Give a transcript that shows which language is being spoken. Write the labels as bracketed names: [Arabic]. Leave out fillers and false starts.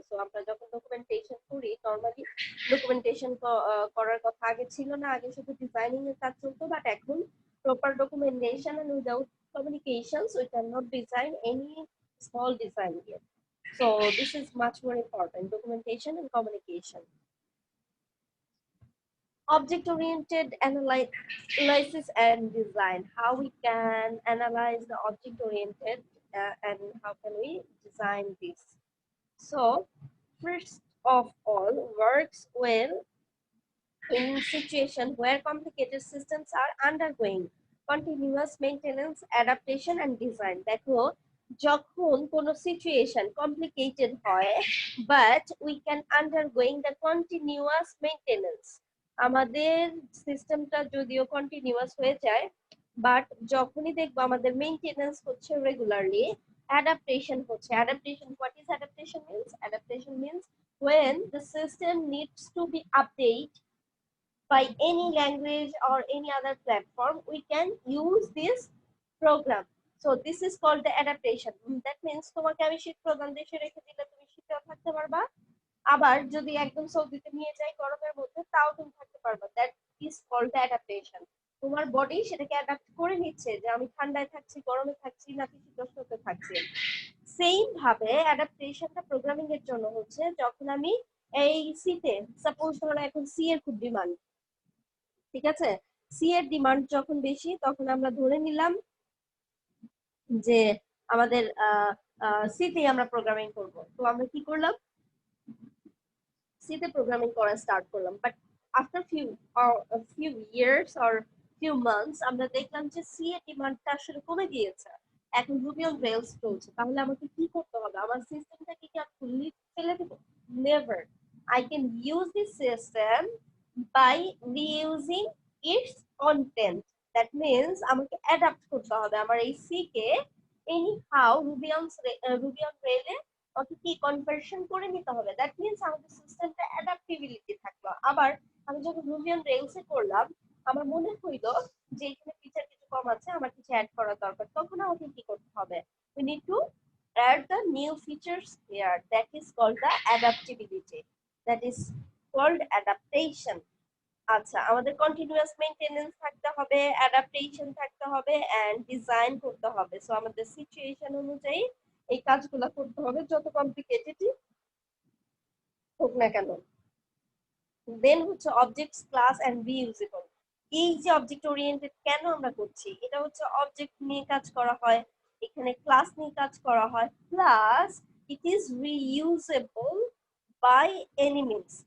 [Bangla] So আমরা যখন documentation করি, নরমালি ডকুমেন্টেশন করার কথা আগে ছিল না, আগে শুধু ডিজাইনিং এর কাজ চলতো, বাট এখন proper documentation and [English] Without communications we cannot design any small design yet. So this is much more important, documentation and communication. Object-oriented analysis and design, how we can analyze the object-oriented and how can we design this. So first of all, works well in situation where complicated systems are undergoing continuous maintenance, adaptation and design. [Bangla] দেখো যখন কোনো situation complicated হয় [English] but we can undergoing the continuous maintenance, [Bangla] আমাদের সিস্টেমটা যদিও continuous হয়ে যায় but যখনই দেখবো আমাদের মেইনটেনেন্স হচ্ছে রেগুলারলি, adaptation হচ্ছে। [English] adaptation, what is adaptation means? Adaptation means when the system needs to be updated by any language or any other platform, we can use this program. So this is called the adaptation. That means [Bangla] তোমাকে আমি শীত প্রধান দেশে রেখে দিলে তুমি শীতেও থাকতে পারবা, আবার যদি একদম সৌদিতে নিয়ে যাই গরমের মধ্যে তাও তুমি থাকতে পারবা। That is called the adaptation. তোমার বডি সেটাকে অ্যাডাপ্ট করে নিচ্ছে যে আমি ঠান্ডায় থাকছি, গরমে থাকছি, নাকি শীতোষ্ণতে থাকছি। সেম ভাবে অ্যাডাপ্টেশনটা প্রোগ্রামিং এর জন্য হচ্ছে যখন আমি এই সিতে, সাপোজ ধরো এখন সি এর খুব ডিমান্ড, ঠিক আছে, সি এর ডিমান্ড যখন বেশি তখন আমরা ধরে নিলাম যে আমাদের সিতে আমরা প্রোগ্রামিং করব। তো আমরা কি করলাম, সিতে প্রোগ্রামিং করা স্টার্ট করলাম, [English] but after few years or few months [Bangla] আমরা দেখলাম যে সি এর ডিমান্ডটা আসলে কমে গিয়েছে, এখন রুবি অন রেলস চলছে। তাহলে আমাকে কি করতে হবে, আমার সিস্টেমটাকে কি আমি ফুললি ফেলে দেব? Never. [English] I can use this system by reusing its content. That means [Bangla] আমাকে অ্যাডাপ্ট করতে হবে আমার এই C K any how Ruby on রেলে ওকে কি কনভার্সন করে নিতে হবে। দ্যাট মিন্স আমাদের সিস্টেমটা অ্যাডাপ্টিবিলিটি থাকলো। আবার আমি যখন রুবি অন রেলসে করলাম, আমার মনে হইলো যে এখানে ফিচার কিছু কম আছে, আমার কিছু অ্যাড করা দরকার, তখন আমাকে কি করতে হবে, [English] we need to add the new features here. That is called the adaptability. That is called adaptation. [Bangla] আচ্ছা, আমাদের কন্টিনিউয়াস মেইনটেনেন্স থাকতে হবে, অ্যাডাপ্টেশন থাকতে হবে এন্ড ডিজাইন করতে হবে। সো আমাদের সিচুয়েশন অনুযায়ী এই কাজগুলো করতে হবে, যত কমপ্লিকেটেড হোক না কেন। দেন হচ্ছে অবজেক্টস, ক্লাস এন্ড রিইউজেবল। এই যে অবজেক্ট ওরিয়েন্টেড কেন আমরা করছি, এটা হচ্ছে অবজেক্ট নিয়ে কাজ করা হয়, এখানে ক্লাস নিয়ে কাজ করা হয়, [English] Plus it is reusable by any means.